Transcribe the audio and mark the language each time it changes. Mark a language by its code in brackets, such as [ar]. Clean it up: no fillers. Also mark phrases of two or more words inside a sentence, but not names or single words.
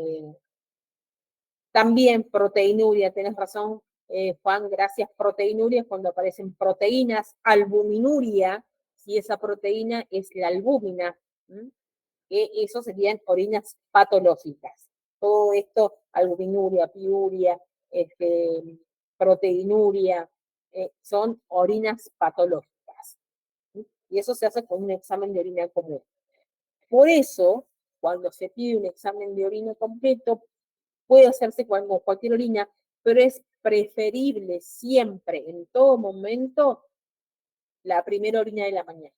[es] también proteinuria, tenés razón, Juan, gracias. Proteinuria es cuando aparecen proteínas, albuminuria, si esa proteína es la albúmina, que eso serían orinas patológicas. Todo esto, albuminuria, piuria, proteinuria, son orinas patológicas. Y eso se hace con un examen de orina común. Por eso, cuando se pide un examen de orina completo, puede hacerse con cualquier orina, pero es preferible siempre, en todo momento, la primera orina de la mañana.